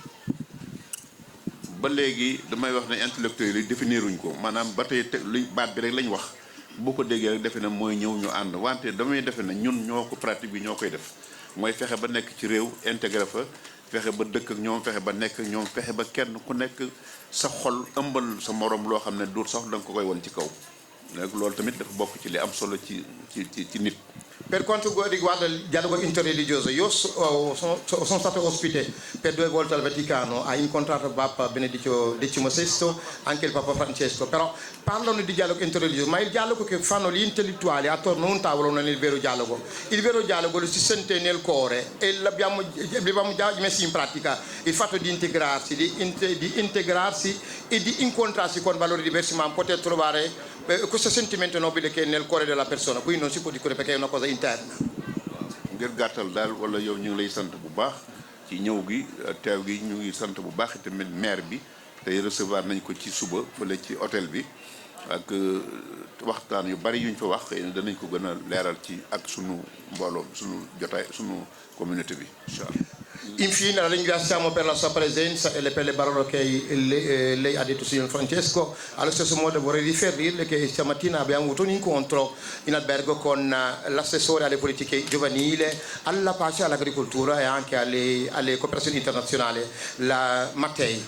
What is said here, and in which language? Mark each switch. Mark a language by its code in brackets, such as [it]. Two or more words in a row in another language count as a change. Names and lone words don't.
[wo] ba léegi damay wax ne intellectuels yi définiruñ ko maanaam ba tey luñ baat bi rek lañ wax boo ko déggee rek defe na mooy ñëw ñu ànd wante damay defe na ñun ñoo ko pratique bi ñoo koy def mooy fexe ba nekk ci réew intégré fa fexe ba dëkk ak ñoom fexe ba nekk ak ñoom fexe ba kenn ku nekk sa xol ëmbal sa morom loo xam ne du sax da nga ko koy won ci kaw donc loolu tamit dafa bokk ci li am solo ci nit. [it] Per quanto riguarda il dialogo interreligioso, io sono stato ospite per 2 volte al Vaticano, ha incontrato il Papa Benedetto XVI, anche il Papa Francesco, però parlano di dialogo interreligioso, ma il dialogo che fanno gli intellettuali attorno a un tavolo non è il vero dialogo. Il vero dialogo lo si sente nel cuore e l'abbiamo già messo in pratica, il fatto di integrarsi, di integrarsi e di incontrarsi con valori diversi, ma poter trovare questo sentimento nobile che è nel cuore della persona, qui non si può dire perché è una cosa interna. [wo] ngir gàttal daal wala yow ñu ngi lay sant bu baax ci ñëw gi teew gi ñu ngi sant bu baax tamit maire bi tey recevoir nañ ko ci suba fële ci hôtel bi ak waxtaan yu bari yuñ fa wax xëy na danañ ko gën a leeral ci ak sunu mbooloo sunu jotaay sunu communauté bi [ar] إن شاء الله. [it] Infine la ringraziamo per la sua presenza e per le parole che lei ha detto, signor Francesco. Allo stesso modo vorrei riferirle che stamattina abbiamo avuto un incontro in albergo con l'assessore alle politiche giovanili, alla pace, all'agricoltura e anche alle cooperazioni internazionali, la Mattei.